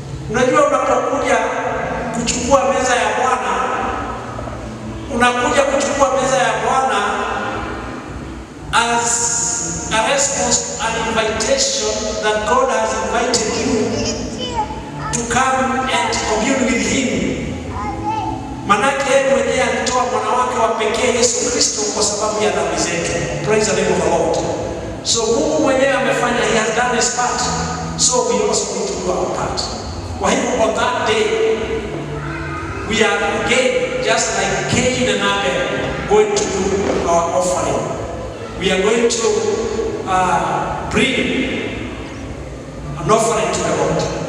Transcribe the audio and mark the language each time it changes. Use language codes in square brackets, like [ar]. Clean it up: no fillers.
[sw] Unajua unapokuja kuchukua meza ya Bwana, unakuja kuchukua meza ya Bwana [en] as a response to an invitation that God has invited you to come and commune with him. [sw] Manake yeye mwenyewe alitoa mwana wake wa pekee Yesu Kristo kwa sababu ya dhambi zetu. [en] Praise the name of the Lord. [sw] So Mungu mwenyewe amefanya, [en] he has done his part. So we also need to do our part. [sw] Kwa hivyo [en] on that day we are again just like Cain and Abel going to do our offering. We are going to bring an offering to the Lord.